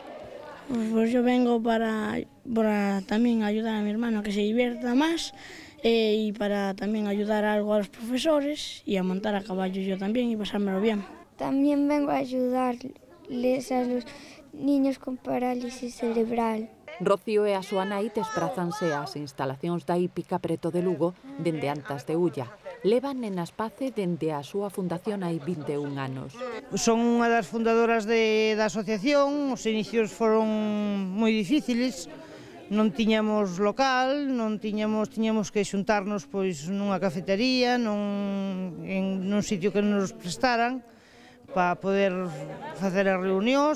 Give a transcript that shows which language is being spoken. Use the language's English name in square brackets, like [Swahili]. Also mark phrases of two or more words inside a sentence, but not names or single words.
[Spanish] Pues yo vengo para también ayudar a mi hermano a que se divierta más y para también ayudar algo a los profesores y a montar a caballo yo también y pasármelo bien. También vengo a ayudarles a los niños con parálisis cerebral. [Galician] Rocío e a súa nai desprázanse ás instalacións da hípica preto de Lugo dende Antas de Ulla. Levan en Aspace dende a súa fundación hai 21 anos. Son unha das fundadoras da asociación, os inicios foron moi difíciles, non tiñamos local, tiñamos que xuntarnos pois nunha cafetería, nun sitio que nos prestaran, para poder facer as reunións.